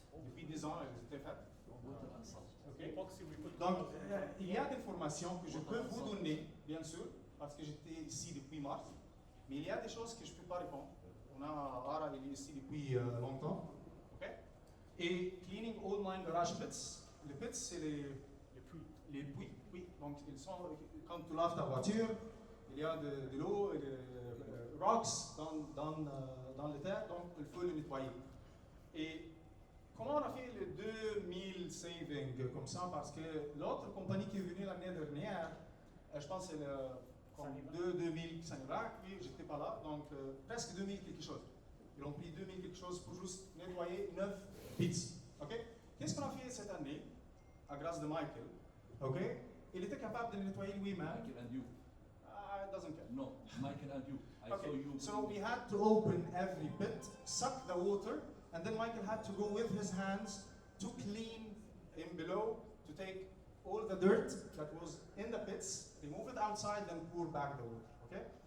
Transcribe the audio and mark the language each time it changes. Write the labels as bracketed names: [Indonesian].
[French] Depuis 10 ans, elles étaient faites. [English] Okay. Epoxy, we put [French] Donc, il y a des formations que je peux vous donner, bien sûr, parce que j'étais ici depuis mars. Mais il y a des choses que je ne peux pas répondre. On a Ara, il est ici depuis longtemps. OK? [English] Et cleaning all mine garage pits. [French] Les pits, c'est les puits. Oui. Donc, ils sont, quand tu laves ta voiture, il y a de l'eau et des rocks dans les terres, donc il faut le nettoyer. Et comment on a fait les 2000 savings comme ça? Parce que l'autre compagnie qui est venue l'année dernière, je pense que c'est 2000 Sanivac, puis j'étais pas là, donc presque 2000 quelque chose. Ils ont pris 2000 quelque chose pour juste nettoyer 9 pits. OK? Qu'est-ce qu'on a fait cette année, à grâce de Michael? OK? Il était capable de le nettoyer lui-même. [English] Michael and you. It doesn't care. No, Michael and you. I saw Okay, you. so we had to open every pit, suck the water, and then Michael had to go with his hands to clean in below, to take all the dirt that was in the pits, remove it outside, then pour back the water. Okay?